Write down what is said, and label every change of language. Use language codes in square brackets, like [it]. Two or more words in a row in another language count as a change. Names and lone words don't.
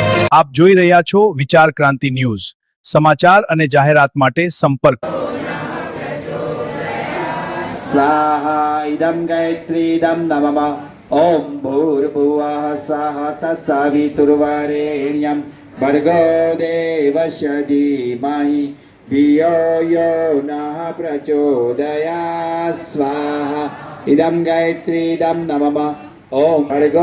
[gu] આપ જોઈ રહ્યા છો વિચાર ક્રાંતિ ન્યૂઝ. સમાચાર અને જાહેરાત માટે સંપર્ક. [sa] स्वाहा इदं गायत्रीदं नमः ॐ भूर्भुवः स्वः तत्सवितुर्वरेण्यं भर्गो देवस्य धीमहि धियो यो नः प्रचोदयात् स्वाहा इदं गायत्रीदं नमः ॐ भर्गो